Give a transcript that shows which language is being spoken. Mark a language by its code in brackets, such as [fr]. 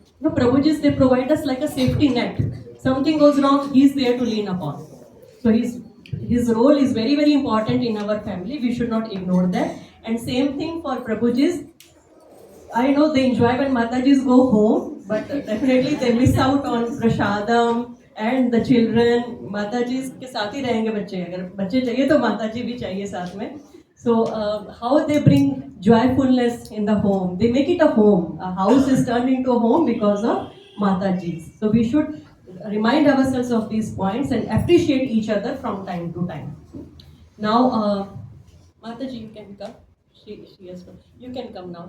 [en] Prabhujis, they provide us like a safety net. Something goes wrong, he's there to lean upon. So his role is very, very important in our family. We should not ignore that. And same thing for Prabhujis. I know they enjoy when Matajis go home, but definitely they miss out on Prashadam and the children. [hi] Matajis के साथ ही रहेंगे बच्चे. अगर बच्चे चाहिए तो माताजी भी चाहिए साथ में. [en] So how they bring joyfulness in the home? They make it a home. A house is turned into a home because of Matajis. So we should remind ourselves of these points and appreciate each other from time to time. Now, Mataji, you can come. She has come. You can come now.